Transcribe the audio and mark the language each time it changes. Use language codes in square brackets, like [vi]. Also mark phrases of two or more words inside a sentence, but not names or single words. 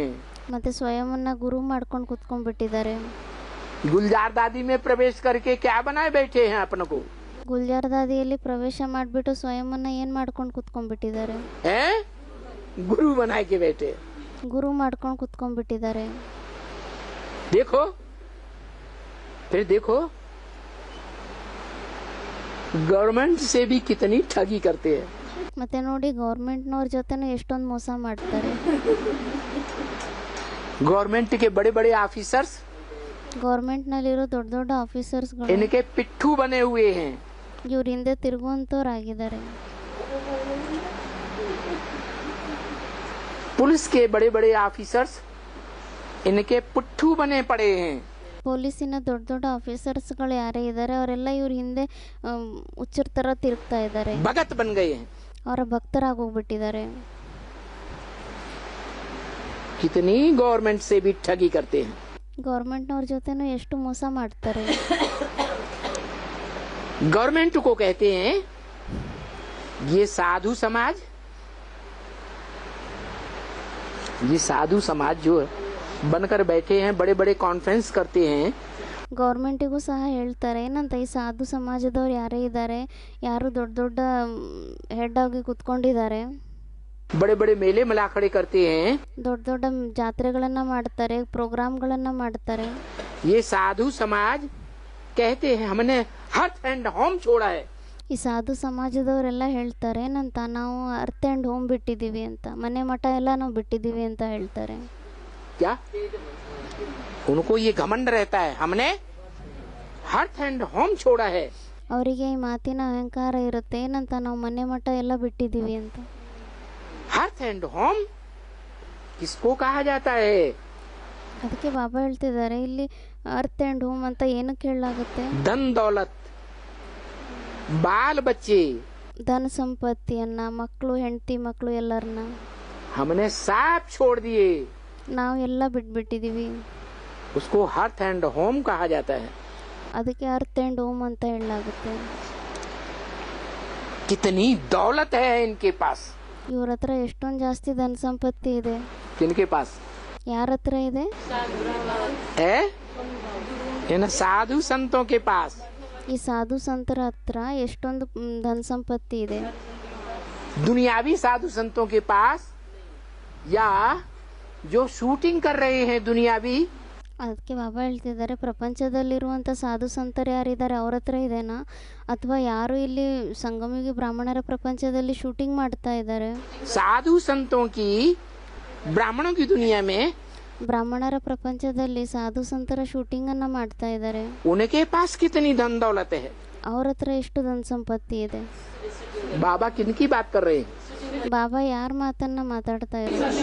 [kn] ಮತ್ತೆ ಸ್ವಯಂವನ್ನ ಗುರು ಮಾಡ್ಕೊಂಡು ಕುತ್ಕೊಂಡ್ಬಿಟ್ಟಿದ್ದಾರೆ. [hi] गुलजार दादी में प्रवेश करके क्या बनाए बैठे हैं अपन को? [kn] ಗುಲ್ಜಾರ್ ದಾದಿಯಲ್ಲಿ ಪ್ರವೇಶ ಮಾಡ್ಬಿಟ್ಟು ಸ್ವಯಂವನ್ನ ಏನ್ ಮಾಡ್ಕೊಂಡು ಕುತ್ಕೊಂಡ್ಬಿಟ್ಟಿದ್ದಾರೆ? [hi] हैं? गुरु बनाए के बैठे. [kn] ಗುರು ಮಾಡ್ಕೊಂಡು ಕುತ್ಕೊಂಡ್ಬಿಟ್ಟಿದ್ದಾರೆ. [hi] देखो, फिर देखो गवर्नमेंट से भी कितनी ठगी करते हैं. [kn] ಮತ್ತೆ ನೋಡಿ ಗೌರ್ಮೆಂಟ್ನವ್ರ ಜೊತೆನೂ ಎಷ್ಟೊಂದು ಮೋಸ ಮಾಡ್ತಾರೆ. [hi] गवर्नमेंट के बड़े बड़े ऑफिसर्स [kn] ಗೌರ್ಮೆಂಟ್ನಲ್ಲಿರೋ ದೊಡ್ಡ ದೊಡ್ಡ ಆಫೀಸರ್ಸ್ಗಳು [hi] इनके पिट्ठू बने हुए हैं. [kn] ಇವ್ರ ಹಿಂದೆ ತಿರುಗುವಂತವ್ರಾಗಿದ್ದಾರೆ. [hi] पुलिस के बड़े बड़े ऑफिसर्स इनके पुट्ठू बने पड़े हैं. [kn] ಪೊಲೀಸಿನ ದೊಡ್ಡ ದೊಡ್ಡ ಆಫೀಸರ್ಸ್ಗಳು ಯಾರೇ ಇದ್ದಾರೆ ಅವರೆಲ್ಲ ಇವ್ರ ಹಿಂದೆ ಹುಚ್ಚರ ತರ ತಿರುಗ್ತಾ ಇದ್ದಾರೆ. [hi] भगत बन गए हैं. [kn] ಅವರ ಭಕ್ತರಾಗೋಗ್ಬಿಟ್ಟಿದ್ದಾರೆ. [hi] कितनी गवर्नमेंट से भी ठगी करते हैं. [kn] ಗೌರ್ಮೆಂಟ್ನವ್ರ ಜೊತೆನೂ ಎಷ್ಟು ಮೋಸ ಮಾಡ್ತಾರೆ. [hi] गवर्नमेंट को कहते हैं ये साधु समाज, ये साधु समाज जो बनकर बैठे हैं, बड़े बड़े कॉन्फ्रेंस करते हैं. [kn] ಗೌರ್ಮೆಂಟಿಗೂ ಸಹ ಹೇಳ್ತಾರೆ ಏನಂತ, ಈ ಸಾಧು ಸಮಾಜದವ್ರು ಯಾರೇ ಇದ್ದಾರೆ, ಯಾರು ದೊಡ್ಡ ದೊಡ್ಡ ಹೆಡ್ ಆಗಿ ಕುತ್ಕೊಂಡಿದ್ದಾರೆ, [hi] बड़े बड़े मेले मिला खड़े करते हैं. [kn] ದೊಡ್ಡ ದೊಡ್ಡ ಜಾತ್ರೆಗಳನ್ನ ಮಾಡ್ತಾರೆ, ಪ್ರೋಗ್ರಾಮ್ಗಳನ್ನ ಮಾಡ್ತಾರೆ. [hi] ये साधु समाज कहते हैं हमने [en] hearth and home [hi] छोड़ा है. [kn] ಈ ಸಾಧು ಸಮಾಜದವರೆಲ್ಲ ಹೇಳ್ತಾರೆ ಏನಂತ, ನಾವು [en] hearth and home [kn] ಬಿಟ್ಟಿದ್ದೀವಿ ಅಂತ, ಮನೆ ಮಠ ಎಲ್ಲ ನಾವು ಬಿಟ್ಟಿದ್ದೀವಿ ಅಂತ ಹೇಳ್ತಾರೆ. [hi] क्या उनको ये घमंड रहता है हमने [en] hearth and home [hi] छोड़ा है. [kn] ಅವರಿಗೆ ಈ ಮಾತಿನ ಅಹಂಕಾರ ಇರುತ್ತೆ ಏನಂತ, ನಾವು ಮನೆ ಮಠ ಎಲ್ಲ ಬಿಟ್ಟಿದ್ದೀವಿ ಅಂತ. [en] hearth and home [hi] किसको कहा जाता है? [kn] ಅದಕ್ಕೆ ಬಾಬಾ ಹೇಳ್ತಿದ್ದಾರೆ ಇಲ್ಲಿ [en] hearth and home [kn] ಅಂತ ಏನಕ್ಕೆ ಹೇಳಲಾಗುತ್ತೆ? [hi] धन दौलत, बाल बच्चे, [kn] ಧನ ಸಂಪತ್ತಿಯನ್ನ, ಮಕ್ಕಳು ಹೆಂಡತಿ ಮಕ್ಕಳು ಎಲ್ಲರನ್ನ [hi] हमने सब छोड़ दिए. [kn] ನಾವು ಎಲ್ಲ ಬಿಟ್ಬಿಟ್ಟಿದೀವಿ. [hi] उसको [en] hearth and home [hi] कहा जाता है. [kn] ಅದಕ್ಕೆ [en] hearth and home [kn] ಅಂತ ಹೇಳಲಾಗುತ್ತೆ. [hi] कितनी दौलत है इनके पास। [kn] ಇವ್ರ ಹತ್ರ ಎಷ್ಟೊಂದು ಜಾಸ್ತಿ ಧನ ಸಂಪತ್ತಿ ಇದೆ. [hi] किनके पास [kn] ಯಾರ ಹತ್ರ ಇದೆ? [hi] है? इन साधु संतों के पास। [kn] ಈ ಸಾಧು ಸಂತರ ಹತ್ರ ಎಷ್ಟೊಂದು ಧನ ಸಂಪತ್ತಿ ಇದೆ. [hi] दुनियावी साधु संतों के पास या जो शूटिंग कर रहे हैं दुनियावी, [kn] ಅದಕ್ಕೆ ಬಾಬಾ ಹೇಳ್ತಿದ್ದಾರೆ, ಪ್ರಪಂಚದಲ್ಲಿರುವಂಥ ಸಾಧು ಸಂತರು ಯಾರಿದ್ದಾರೆ ಅವ್ರ ಹತ್ರ ಇದೆನಾ, ಅಥವಾ ಯಾರು ಇಲ್ಲಿ ಸಂಗಮಿಗೆ ಬ್ರಾಹ್ಮಣರ ಪ್ರಪಂಚದಲ್ಲಿ ಶೂಟಿಂಗ್ ಮಾಡ್ತಾ ಇದ್ದಾರೆ? [hi] साधु संतों की ब्राह्मणों की दुनिया में [kn] ಬ್ರಾಹ್ಮಣರ ಪ್ರಪಂಚದಲ್ಲಿ ಸಾಧು ಸಂತರ ಶೂಟಿಂಗ್ ಅನ್ನ ಮಾಡ್ತಾ ಇದ್ದಾರೆ. [hi] उनके पास कितनी धन दौलत है। [kn] ಅವ್ರ हत्र ಎಷ್ಟು ಧನ ಸಂಪತ್ತಿ ಇದೆ? [hi] बाबा किनकी बात कर रहे हैं? [kn] ಬಾಬಾ ಯಾರ ಮಾತನ್ನ ಮಾತಾಡ್ತಾ ಇದ್ದಾರೆ?